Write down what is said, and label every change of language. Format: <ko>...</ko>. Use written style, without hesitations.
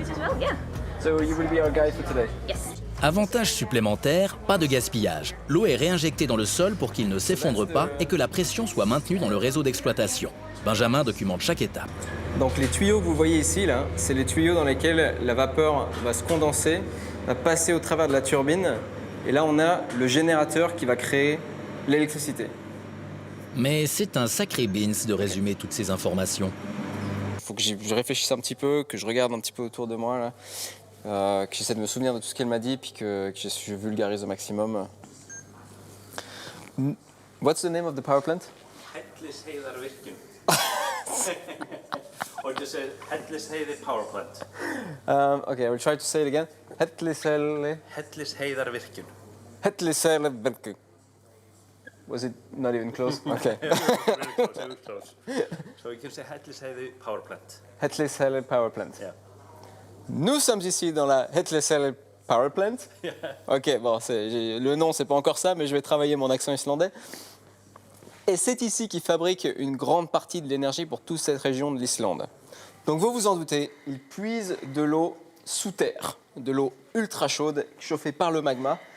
<en>Nice to meet you as well, yeah. So you will be our guide for today. Yes.</en> <fr>Avantage supplémentaire, pas de gaspillage. L'eau est réinjectée dans le sol pour qu'il ne s'effondre pas et que la pression soit maintenue dans le réseau d'exploitation. Benjamin documente chaque étape. Donc les tuyaux que vous voyez ici, là, c'est les tuyaux dans lesquels la vapeur va se condenser, va passer au travers de la turbine. Et là, on a le générateur qui va créer l'électricité. Mais c'est un sacré beans de résumer toutes ces informations. Il faut que je réfléchisse un petit peu, que je regarde un petit peu autour de moi, là. Que j'essaie de me souvenir de tout ce qu'elle m'a dit, puis que je vulgarise au maximum.</fr> <en>What's the name of the power plant? Hellisheiðarvirkjun. Or just say Hellisheiði power plant. Okay, I will try to say it again. Hellisheiðarvirkjun. Hellisheiðarvirkjun. Was it not even close? Okay. Very close. So you can say Hellisheiði power plant. Hellisheiði power plant. Yeah.</en> <fr>Nous sommes ici dans la Hellisheiði power plant. Ok, bon, le nom c'est pas encore ça, mais je vais travailler mon accent islandais. Et c'est ici qu'ils fabriquent une grande partie de l'énergie pour toute cette région de l'Islande. Donc vous vous en doutez, ils puisent de l'eau sous terre, de l'eau ultra chaude, chauffée par le magma.</fr>